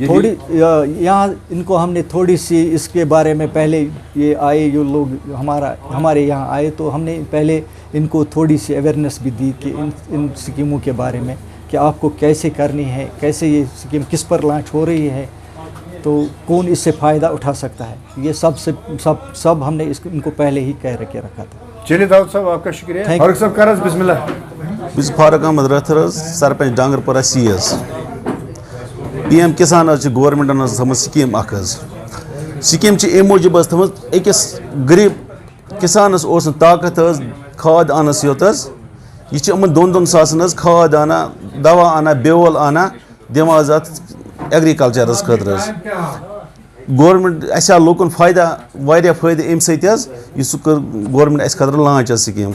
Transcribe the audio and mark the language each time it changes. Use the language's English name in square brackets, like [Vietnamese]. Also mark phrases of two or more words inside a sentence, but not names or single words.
[Hindi] थोड़ी यहाँ इनको हमने थोड़ी सी इसके बारे में, पहले ये आए जो लोग हमारे यहाँ आए, तो हमने पहले इनको थोड़ी सी अवेयरनेस भी दी कि इन स्कीमों के बारे में, कि आपको कैसे करनी है, कैसे ये स्कीम किस पर लॉन्च हो रही है, तो कौन इससे फ़ायदा उठा सकता है, ये सब हमने इनको पहले ही कह के रखा था। चलिए दाऊद साहब, आपका शुक्रिया। फारूक साहब [Kashmiri] करस बिस्मिल्लाह। बिस फारूक अहमद रथर, सरपंच डांगरपुरा CS। PM किसान गवर्नमेंटन थम स्कीम स्कीम अम मूजूब थम, अकिस गरीब किसानस ताकत کھاد آنس یوت حظ یہ چھِ یِمن 2-2 ساسن حظ کھاد انا دوا انا بیول انا دِوان حظ اتھ ایگریکلچرس خٲطرٕ حظ گورمنٹ اَسہِ آو لوٗکن فٲیدٕ واریاہ فٲیدٕ اَمہِ سۭتۍ حظ یہِ سُہ کٔر گورمنٹ اَسہِ خٲطرٕ لانچ حظ سکیٖم.